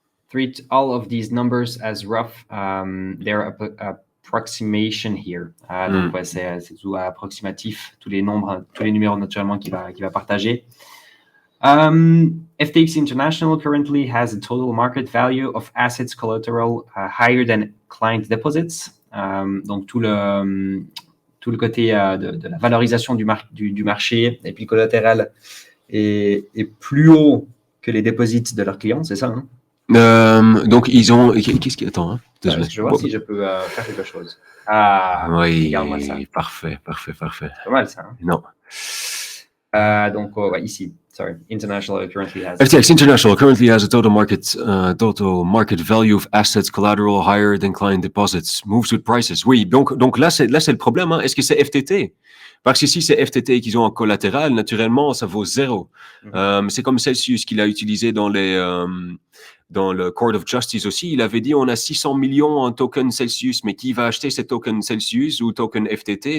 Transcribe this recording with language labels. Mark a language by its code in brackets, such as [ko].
[en] Treat all of these numbers as rough. They're approximation here. [fr] Donc, ouais, c'est tout approximatif. Tous les numéros naturellement qu'il va partager. [en] FTX International currently has a total market value of assets collateral higher than client deposits. [fr] Donc, tout le côté de la valorisation du marché et puis le collatéral est plus haut que les deposits de leurs clients, c'est ça, hein? Donc, ils ont… Qu'est-ce qui… Attends, hein. Je vais voir si je peux faire quelque chose. Oui, regarde-moi ça. Parfait. C'est pas mal, ça. Hein? Non. Donc, ouais, ici. [en] Sorry, International currently has. FTX International currently has a total market value of assets collateral higher than client deposits. Moves with prices. [fr] Oui, donc là, c'est le problème. Hein. Est-ce que c'est FTT? Parce que si c'est FTT qu'ils ont en collatéral, naturellement, ça vaut zéro. C'est comme Celsius qu'il a utilisé dans le Court of Justice aussi. Il avait dit on a 600 millions en token Celsius, mais qui va acheter ces tokens Celsius ou token FTT?